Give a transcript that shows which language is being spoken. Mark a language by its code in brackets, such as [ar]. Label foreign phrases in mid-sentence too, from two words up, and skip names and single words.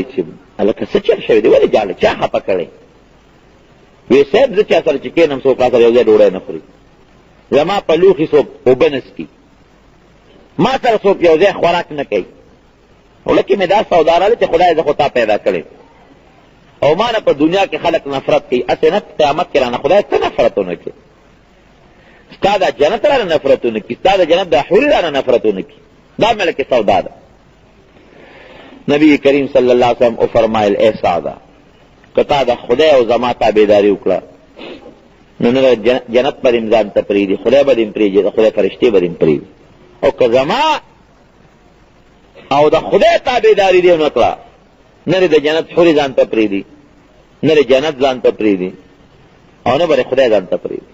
[ps] چې هلکه څه چل شوی دی ولې جاړې چا خفه کړی وی صاحب زه چا سره چې کښېنم څوک را سره یو ځای ډوډۍ نه خوري زما په لوښي څوک اوبه نه څکي ما سره څوک یو ځای خوراک نه کوي ولکه مې دا سودا راغله چې خدای زه خو تا پیدا کړی او ما نه په دنیا کې خلک نفرت کوي، اسې نه قیامت کې رانه خدای ته نفرتونه کوي، ستا دا جنت رانه نفرتونه کوي، ستا د جنت دا حوري رانه نفرتونه کوي. دا ملک سودا ده. نبی کریم [ar] صلی اللہ علیہ وسلم [ps] او فرمایل اے سعدا کتا دا خدای او زما تابعداري وکړه نو نه جنت پر امزان ته پریدي، خدای به دې پریږي، خدای فرشتي به دې پریږي. او که زما او د خدای تابعداري دې ونه کړه نه د جنت حوري ځان ته پریدي، نه د جنت ځان ته پریدي، او نه به خدای ځان ته پریدي.